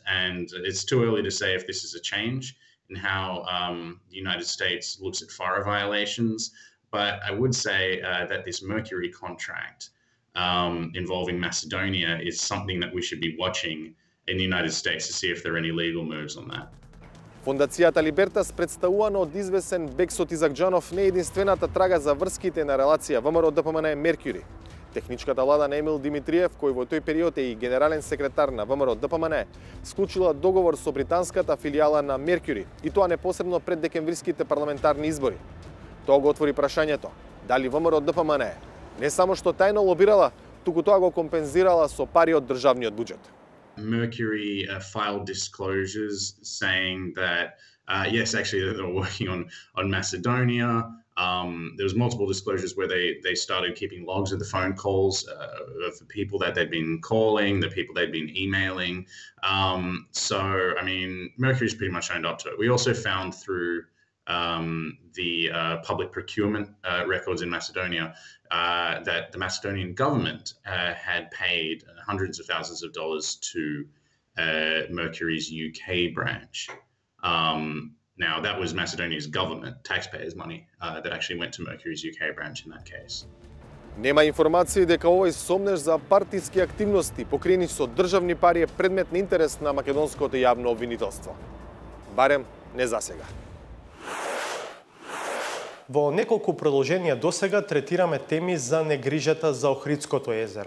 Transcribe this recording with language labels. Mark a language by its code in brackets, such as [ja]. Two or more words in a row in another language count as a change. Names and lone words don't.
[en] And it's too early to say if this is a change in how the United States looks at FARA violations. But I would say that this Mercury contract involving Macedonia is something that we should be watching in the United States to see if there are any legal moves on that. [mk] Фондацијата Либертас, представувана од извесен Бексот Изакџанов, не е единствената трага за врските на релација ВМРО ДПМН Меркюри. Техничката влада на Емил Димитриев, кој во тој период е и генерален секретар на ВМРО ДПМН, склучила договор со британската филијала на Меркюри, и тоа непосредно пред декемвриските парламентарни избори. Тоа го отвори прашањето дали ВМРО ДПМН не само што тајно лобирала, туку тоа го компензирала со пари од државниот буџет. [en] Mercury filed disclosures saying that yes, actually they were working on Macedonia. There was multiple disclosures where they started keeping logs of the phone calls of the people that they'd been calling, the people they'd been emailing. So, I mean, Mercury's pretty much owned up to it. We also found through the public procurement records in Macedonia that the Macedonian government had paid hundreds of thousands of dollars to Mercury's UK branch. Now, that was Macedonia's government, taxpayers' money, that actually went to Mercury's UK branch in that case. [mk] Нема информации дека овој сомнеш за партиски активности покриени со државни пари е предмет на интерес на македонското јавно обвинителство. Барем не за сега. Во неколку продолженија досега третираме теми за негрижата за Охридското езеро.